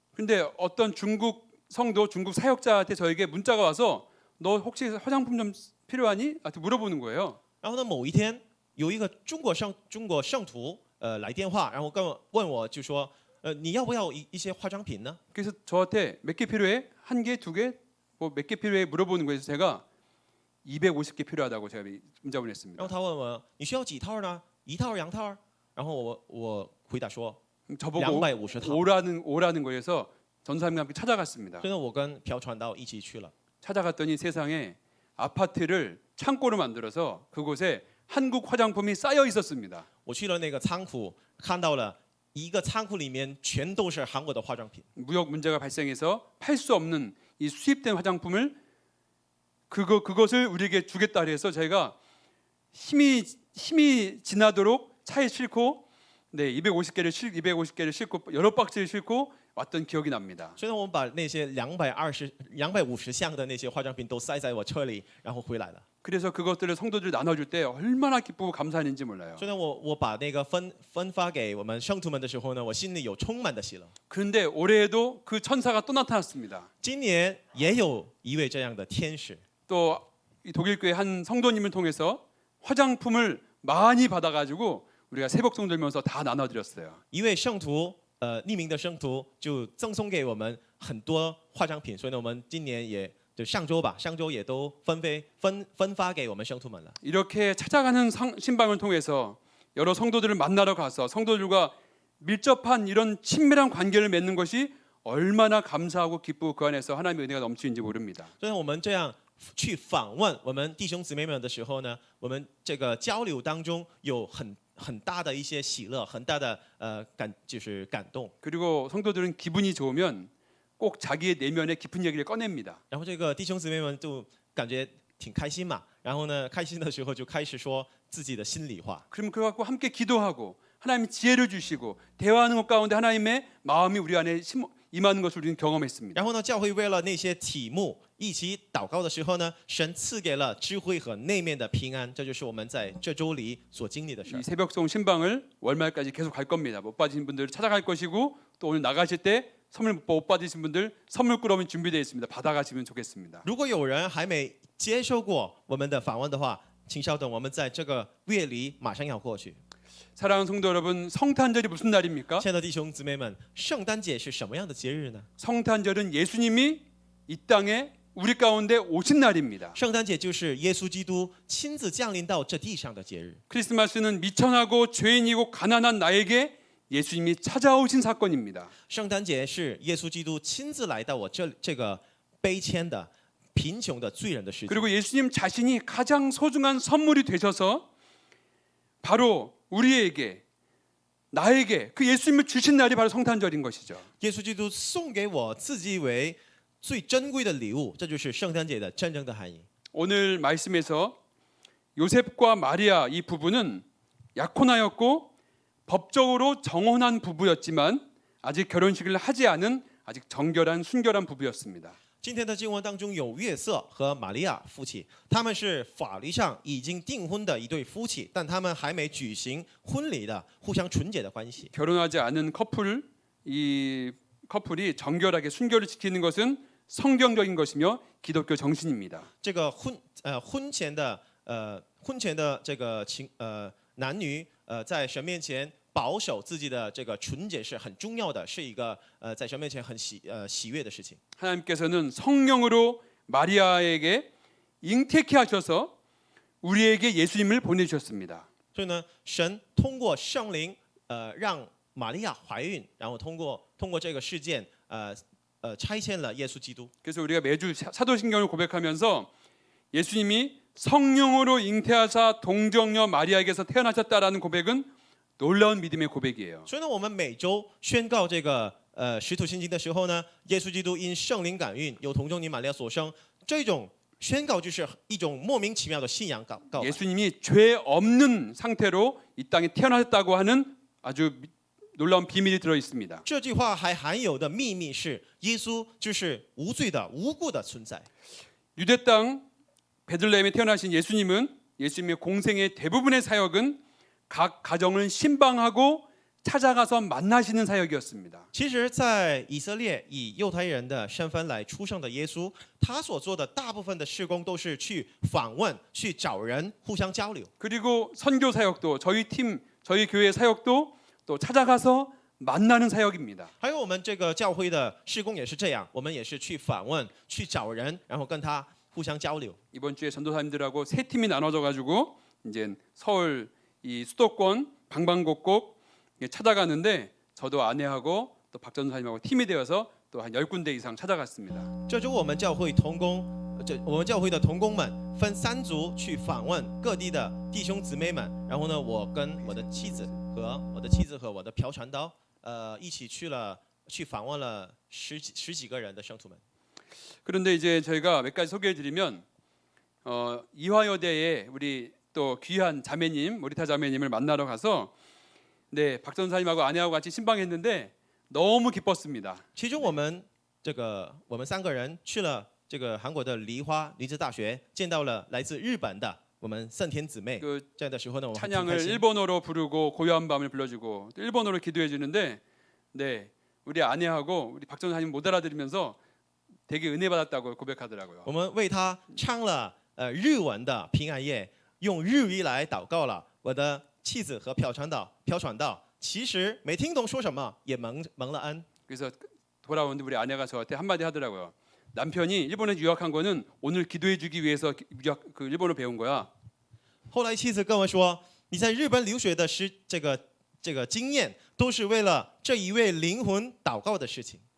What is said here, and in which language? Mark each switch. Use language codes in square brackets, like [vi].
[ko] 근데 어떤 중국 성도, 중국 사역자한테 저에게 문자가 와서 너 혹시 화장품 좀 필요하니? 한테 물어보는 거예요. [zh] 然后呢，某一天有一个中国圣徒来电话，然后问我就说，你要不要一些化妆品呢？ [ko] 그래서 저한테 몇 개 필요해? 한 개, 두 개? 뭐 몇 개 필요해? 물어보는 거예요. 제가 250개 필요하다고 제가 문자 [zh] 然 [ko] 보냈습니다. [zh] 后他问我你需要几套呢？一套两套？然后我回答说 [ko] 저보고 [zh] 250套。 [ko] 오라는 거에서 전사님과 함께 찾아갔습니다. [zh] 所以呢，我跟朴传道一起去了。 [ko] 찾아갔더니 세상에 아파트를 창고를 만들어서 그곳에 한국 화장품이 쌓여 있었습니다. [zh] 我去了那个仓库，看到了一个仓库里面全都是韩国的化妆品。 [ko] 무역 문제가 발생해서 팔 수 없는 이 수입된 화장품을 그것을 우리에게 주겠다 해서 저희가 힘이 지나도록 차에 싣고 250개를 싣고 여러 박스를 싣고 왔던 기억이 납니다. [zh] 所以呢，我们把那些250项的那些化妆品都塞在我车里，然后回来了。 [ko] 그래서 그것들을 성도들 나눠줄 때 얼마나 기쁘고 감사했는지 몰라요. [zh] 所以呢，我把那个分发给我们圣徒们的时候呢，我心里有充满的喜乐。 [ko] 그런데 올해에도 그 천사가 또 나타났습니다. [zh] 今年也有一位这样的天使， [ko] 또 이 독일교회 한 성도님을 통해서 화장품을 많이 받아가지고 우리가 새벽송 들면서 다 나눠드렸어요. [zh] 一位圣徒，匿名的圣徒就赠送给我们很多化妆品，所以呢，我们今年也就上周也都分发给我们圣徒们了。 [ko] 이렇게 찾아가는 신방을 통해서 여러 성도들을 만나러 가서 성도들과 밀접한 이런 친밀한 관계를 맺는 것이 얼마나 감사하고 기쁘고 그 안에서 하나님의 은혜가 넘치는지 모릅니다. [zh] 所以我们这样去访问我们弟兄姊妹们的时候呢，我们这个交流当中有很大的一些喜乐，很大的就是感动。 [ko] 그리고 성도들은 기분이 좋으면 꼭 자기의 내면의 깊은 얘기를 꺼냅니다. [zh] 然后这个弟兄姊妹们就感觉挺开心嘛，然后呢，开心的时候就开始说自己的心里话。 [ko] 그럼 그거 갖고 함께 기도하고 하나님이 지혜를 주시고 대화하는 것 가운데 하나님의 마음이 우리 안에 임하는 것을 우리는 경험했습니다. [zh] 然后呢，教会为了那些题目一起祷告的时候呢，神赐给了智慧和内面的平安，这就是我们在这周里所经历的事 [ko] 이 。 새벽송 신방을 월말까지 계속 갈 겁니다. 못 받으신 분들 찾아갈 것이고 또 오늘 나가실 때 선물 못 받으신 분들 선물 꾸러미 준비되어 있습니다. 받아가시면 좋겠습니다. [zh] 如果有人还没接受过我们的访问的话，请稍等，我们在这个月里马上要过去。 [ko] 사랑하는 성도 여러분, 성탄절이 무슨 날입니까? [zh] 亲爱的弟兄姊妹们，圣诞节是什么样的节日呢？ [ko] 성탄절은 예수님이 이 땅에 우리 가운데 오신 날입니다. [zh] 圣诞节就是耶稣基督亲自降临到这地上的节日。 [ko] 크리스마스는 미천하고 죄인이고 가난한 나에게 예수님이 찾아오신 사건입니다. [zh] 圣诞节是耶稣基督亲自来到我这个悲谦的、贫穷的罪人的世界。 [ko] 그리고 예수님 자신이 가장 소중한 선물이 되셔서 바로 우리에게 나에게 그 예수님을 주신 날이 바로 성탄절인 것이죠. [zh] 耶稣基督送给我自己为最珍贵的礼物，这就是圣诞节的真正的含义。 [ko] 오늘 말씀에서 요셉과 마리아 이 부부는 약혼하였고 법적으로 정혼한 부부였지만 아직 결혼식을 하지 않은 아직 정결한 순결한 부부였습니다. [zh] 今天的经文当中有约瑟和玛利亚夫妻，他们是法律上已经订婚的一对夫妻，但他们还没举行婚礼的互相纯洁的关系。 [ko] 결혼하지 않은 이 커플이 정결하게 순결을 지키는 것은 성경적인 것이며 기독교 정신입니다. [zh] 这个婚前的这个男女在神面前保守自己的这个纯洁是很重要的，是一个在神面前很喜悦的事情。 [ko] 하나님께서는 성령으로 마리아에게 잉태케 하셔서 우리에게 예수님을 보내주셨습니다. [zh] 所以呢，神通过圣灵让玛利亚怀孕，然后通过这个事件差遣了耶稣基督。 [ko] 그래서 우리가 매주 사도신경을 고백하면서 예수님이 성령으로 잉태하사 동정녀 마리아에게서 태어나셨다라는 고백은 놀라운 믿음의 고백이에요. [zh] 所以呢，我们每周宣告这个使徒信经的时候呢，耶稣基督因圣灵感孕，由童贞女玛利亚所生，这种宣告就是一种莫名其妙的信仰告白。 [ko] 예수님이 죄 없는 상태로 이 땅에 태어나셨다고 하는 아주 놀라운 비밀이 들어 있습니다. [zh] 这句话还含有的秘密是，耶稣就是无罪的、无辜的存在。 [ko] 유대 땅 베들레헴에 태어나신 예수님은 예수님의 공생의 대부분의 사역은 각 가정을 신방하고 찾아가서 만나시는 사역이었습니다. [zh] 其实，在以色列以犹太人的身份来出生的耶稣，他所做的大部分的事工都是去访问、去找人互相交流。 [ko] 그리고 선교 사역도 저희 교회 사역도 또 찾아가서 만나는 사역입니다. [zh] 还有我们这个教会的事工也是这样，我们也是去访问、去找人，然后跟他互相交流。 [ko] 이번 주에 전도사님들하고 세 팀이 나눠져 가지고 이제 서울 이 수도권 방방곡곡 찾아가는데 저도 아내하고 또 박 전도사님하고 팀이 되어서 또 한 10군데 이상 찾아갔습니다. [zh] 这周我们教会同工我们教会的同工们分3组去访问各地的弟兄姊妹们，然后呢，我跟我的妻子和我的朴传道，一起去访问了十几个人的圣徒们。 [ko] 그런데 이제 저희가 몇 가지 소개해드리면 이화여대에 우리 또 귀한 자매님 모리타 자매님을 만나러 가서 네, 박 전사님하고 아내하고 같이 신방했는데 너무 기뻤습니다. [zh] 其中我们3个人去了这个韩国的梨子大学，见到了来自日本的我们圣天姊妹。 [ko] 그 [zh] 这样的时候呢，我们很开 [ko] 찬양을 [zh] 心。 [ko] 일본어로 부르고 고요한 밤을 불러주고 또 일본어로 기도해 주는데 네, 우리 아내하고 우리 박 전사님 못 알아들으면서 되게 은혜 받았다고 고백하더라고요. [zh] 我们为他唱了日文的平安夜，用日语来祷告了。我的妻子和朴传道其实没听懂说什么，也蒙了恩。 [ko] 그래서 돌아오는데 우리 아내가 저한테 한마디 하더라고요. 남편이 일본에 유학한 거는 오늘 기도해 주기 위해서 그 일본어 배운 거야. [zh] 后来妻子跟我说，你在日本留学的这个经验，都是为了这一位灵魂祷告的事情。